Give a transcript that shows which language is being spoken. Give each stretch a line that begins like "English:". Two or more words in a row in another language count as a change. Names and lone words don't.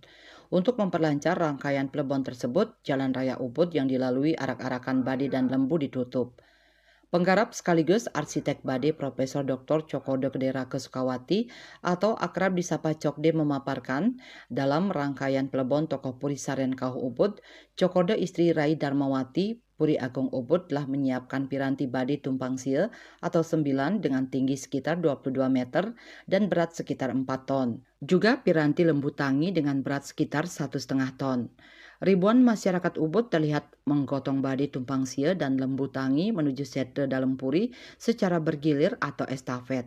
Indonesian: Untuk memperlancar rangkaian pelebon tersebut, Jalan Raya Ubud yang dilalui arak-arakan Bade dan Lembu ditutup. Penggarap sekaligus arsitek Bade Profesor Dr. Cokorda Kedera Kesukawati atau akrab disapa Cokde memaparkan dalam rangkaian pelebon tokoh Puri Saren Kauh Ubud, Cokorda istri Rai Darmawati Puri Agung Ubud telah menyiapkan piranti Bade tumpang sil atau 9 dengan tinggi sekitar 22 meter dan berat sekitar 4 ton. Juga piranti lembu tangi dengan berat sekitar 1,5 ton. Ribuan masyarakat Ubud terlihat menggotong Bade tumpang sia dan lembu tangi menuju sete dalam puri secara bergilir atau estafet.